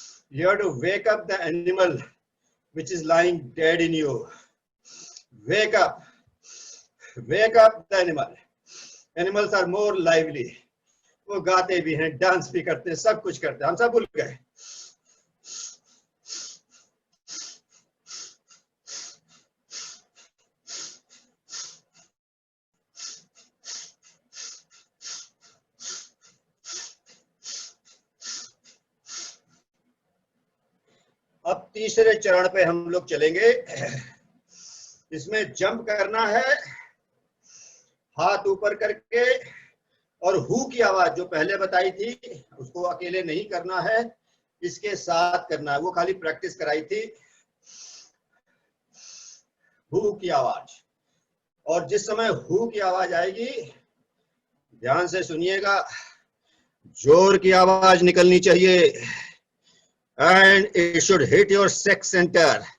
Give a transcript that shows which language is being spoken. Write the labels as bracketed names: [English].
[English] You have to wake up the animal which is lying dead in you. Wake up the animal. Animals are more lively. [Hindi] वो गाते भी हैं, dance भी करते हैं, सब कुछ करते हैं, हम सब भूल गए. अब तीसरे चरण पे हम लोग चलेंगे. इसमें जंप करना है, हाथ ऊपर करके, और हु की आवाज जो पहले बताई थी उसको अकेले नहीं करना है, इसके साथ करना है. वो खाली प्रैक्टिस कराई थी. हु की आवाज, और जिस समय हु की आवाज आएगी ध्यान से सुनिएगा, जोर की आवाज निकलनी चाहिए. [English] And it should hit your sex center.